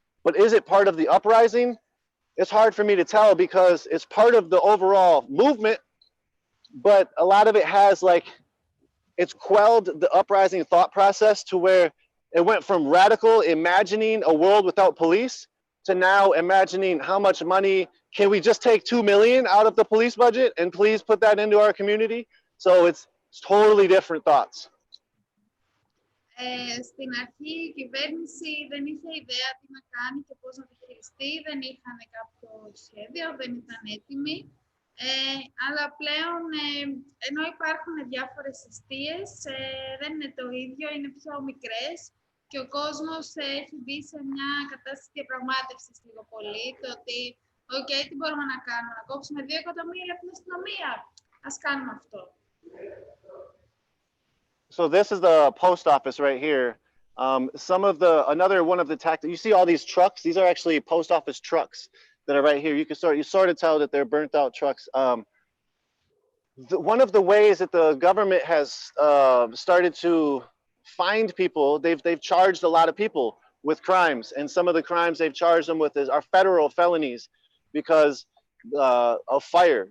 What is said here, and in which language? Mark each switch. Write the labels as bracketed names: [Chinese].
[English] But is it part of the uprising? It's hard for me to tell because it's part of the overall movement, but a lot of it has it's quelled the uprising thought process to where it went from radical imagining a world without police to now imagining how much money, can we just take 2 million out of the police budget and please put that into our community? So it's totally different thoughts. [Greek] Στην αρχή η κυβέρνηση δεν είχε ιδέα τι να κάνει και πώς να το χειριστεί, δεν είχαν κάποιο σχέδιο, δεν ήταν έτοιμοι. Αλλά πλέον, ενώ υπάρχουν διάφορες αιστείες, δεν είναι το ίδιο, είναι πιο μικρές και ο κόσμος έχει μπει σε μια κατάσταση διαπραγμάτευσης λίγο πολύ, το ότι, οκ, τι μπορούμε να κάνουμε, να κόψουμε 2 εκατομμύρια από την αστυνομία, ας κάνουμε αυτό. [English] So this is the post office right here. Another one of the tactics, you see all these trucks? These are actually post office trucks that are right here. You sort of tell that they're burnt out trucks. One of the ways that the government has started to find people, they've charged a lot of people with crimes, and some of the crimes they've charged them with are federal felonies because of fire.